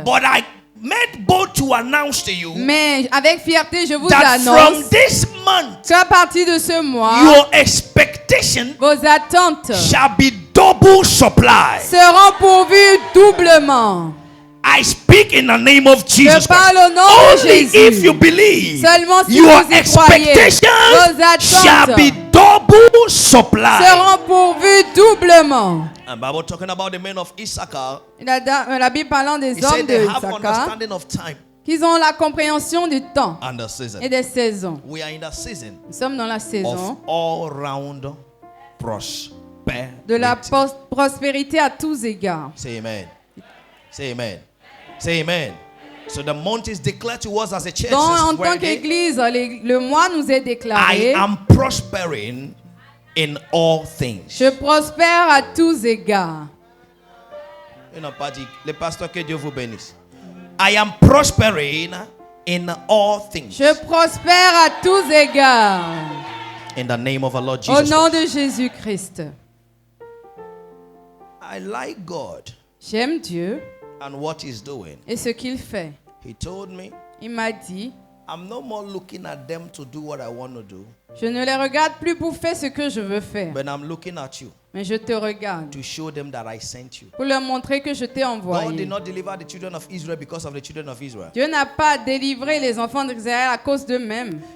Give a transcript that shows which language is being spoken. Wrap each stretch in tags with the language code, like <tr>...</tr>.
<en>But I made bold to announce to you</en> <fr>Mais avec fierté, je vous</fr> <en>that from</en> <fr>annonce</fr> <en>this month,</en> <fr>qu'à partir de ce mois,</fr> <en>your expectation</en> <fr>vos attentes</fr> <en>shall be double supply.</en> <fr>seront pourvues doublement.</fr> <en>I speak in the name of Jesus</en> <fr>Je parle</fr> <en>Christ.</en> <fr>au nom de</fr> <en>Only</en> <fr>Jésus.</fr> <en>if you believe,</en> <fr>Seulement si</fr> <en>your</en> <fr>vous y croyez,</fr> <en>expectations</en> <fr>vos attentes</fr> <en>shall be double supply.</en> <fr>seront pourvues doublement.</fr> <en>And Bible talking about the men of Issachar.</en> <fr>La Bible parlant des</fr> <en>He</en> <fr>hommes</fr> <en>said</en> <fr>de</fr> <en>they have</en> <fr>Issachar,</fr> <en>understanding of time</en> <fr>qu'ils ont la compréhension du temps</fr> <en>and the season.</en> <fr>et des saisons.</fr> <en>We are in the season</en> <fr>Nous sommes dans la</fr> <en>of</en> <fr>saison</fr> <en>all-round prosperity.</en> <fr>de la prospérité à tous égards.</fr> <en>Say amen. Say amen. Say amen. So the month is declared to us as a church.</en> <fr>Donc,</fr> <en>This is</en> <fr>en</fr> <en>where</en> <fr>tant qu'Église, le mois nous est</fr> <en>I</en> <fr>déclaré.</fr> <en>am prospering in all things.</en> <fr>Je prospère à tous égards.</fr> <en>You know,</en> <fr>Paddy, le pasteur, que Dieu vous bénisse.</fr> <en>I am prospering in all things.</en> <fr>Je prospère à tous égards.</fr> <en>In the name of our Lord</en> <fr>Au</fr> <en>Jesus</en> <fr>nom</fr> <en>Christ.</en> <fr>de Jésus-Christ.</fr> <en>I like God</en> <fr>J'aime Dieu</fr> <en>and what He's doing.</en> <fr>et ce qu'il fait.</fr> <en>He told me,</en> <fr>Il m'a dit,</fr> <en>I'm no more looking at them to do what I want to do,</en> <fr>je ne les regarde plus pour faire ce que je veux faire,</fr> <en>but I'm looking at you</en> <fr>mais je te regarde</fr> <en>to show them that I sent you.</en> <fr>pour leur montrer que je t'ai</fr> <en>God</en> <fr>envoyé.</fr> <en>did not deliver the children of Israel because of the children of Israel.</en> <fr>Dieu n'a pas délivré les enfants d'Israël à cause d'eux-mêmes.</fr>